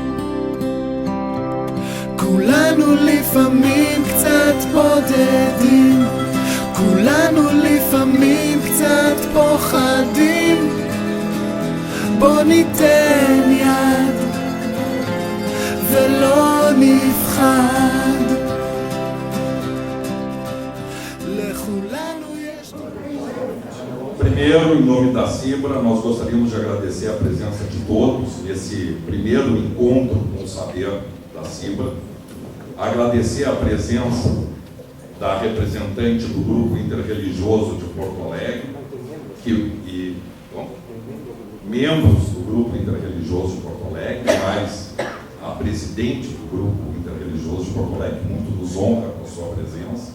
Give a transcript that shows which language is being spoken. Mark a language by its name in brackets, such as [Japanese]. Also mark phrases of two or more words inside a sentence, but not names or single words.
[Hebrew] כולנו לפעמים קצת בודדים, כולנו לפעמים קצת פוחדים, בוא ניתן יד ולא נפחד, לכולנו יש... [Portuguese] Primeiro, em nome da Cimbra, nós gostaríamos de agradecer a presença de todos nesse primeiro encontro com o saber da Cimbra, agradecer a presença da representante do Grupo Interreligioso de Porto Alegre e membros do Grupo Interreligioso de Porto Alegre, mais a presidente do Grupo Interreligioso de Porto Alegre, que muito nos honra com a sua presença.